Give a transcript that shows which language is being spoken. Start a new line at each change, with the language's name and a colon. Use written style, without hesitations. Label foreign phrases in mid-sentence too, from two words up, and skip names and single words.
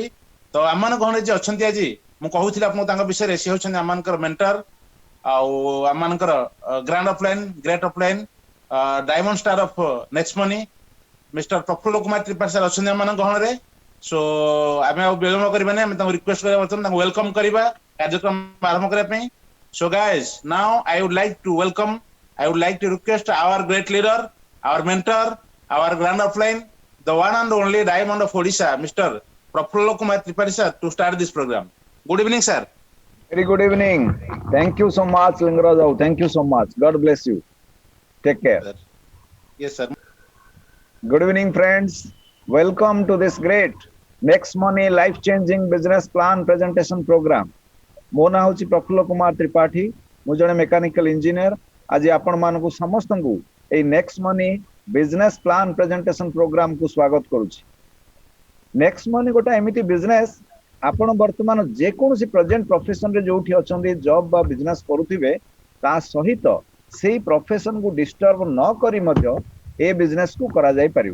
Odia: ତ ଆମମାନଙ୍କ ଗହଣରେ ଯିଏ ଅଛନ୍ତି ଆଜି, ମୁଁ କହୁଥିଲି ଆପଣଙ୍କୁ ତାଙ୍କ ବିଷୟରେ, ସେ ହେଉଛନ୍ତି ଆମମାନଙ୍କର ମେଣ୍ଟର ଆଉ ଆମମାନଙ୍କର
English: grand offline, great offline, diamond star of Next Money Mister
Odia: ପ୍ରଫୁଲ୍ଲ କୁମାର ତ୍ରିପାଠୀ ସାର୍ ଅଛନ୍ତି ଆମମାନଙ୍କ ଗହଣରେ। ସୋ ଆମେ ଆଉ ବିଳମ୍ବ କରିବାନି, ଆମେ ତାଙ୍କୁ ରିକ୍ୱେଷ୍ଟ କରିବା, ବର୍ତ୍ତମାନ ତାଙ୍କୁ ୱେଲକମ କରିବା କାର୍ଯ୍ୟକ୍ରମ ଆରମ୍ଭ କରିବା ପାଇଁ।
English: So guys, now I would like to request our great leader, our mentor, our grand offline, the one and only diamond of Odisha, Mr. Prafulla Kumar Tripathi sir, to start this program. Good evening, sir. Very good evening. Thank you so much, Lingaraj. Thank you so much. God bless you. Take care. Sir. Yes, sir. Good evening, friends. Welcome to this great Next Money life-changing business plan presentation program.
Odia: ମୋ ନାଁ ହେଉଛି ପ୍ରଫୁଲ୍ଲ କୁମାର ତ୍ରିପାଠୀ। ମୁଁ ଜଣେ
English: mechanical engineer.
Odia: ଆଜି ଆପଣମାନଙ୍କୁ ସମସ୍ତଙ୍କୁ ଏଇ ନେକ୍ସଟ ମନି
English: business plan presentation
Odia: ପ୍ରୋଗ୍ରାମକୁ ସ୍ୱାଗତ କରୁଛି। ନେକ୍ସଟ ମନି ଗୋଟେ ଏମିତି ବିଜନେସ, ଆପଣ ବର୍ତ୍ତମାନ ଯେକୌଣସି ପ୍ରେଜେଣ୍ଟ ପ୍ରଫେସନରେ ଯୋଉଠି ଅଛନ୍ତି, ଜବ୍ ବା ବିଜନେସ କରୁଥିବେ, ତା ସହିତ ସେଇ ପ୍ରଫେସନକୁ ଡିଷ୍ଟର୍ବ ନ କରି ମଧ୍ୟ ଏ ବିଜନେସକୁ କରାଯାଇପାରିବ।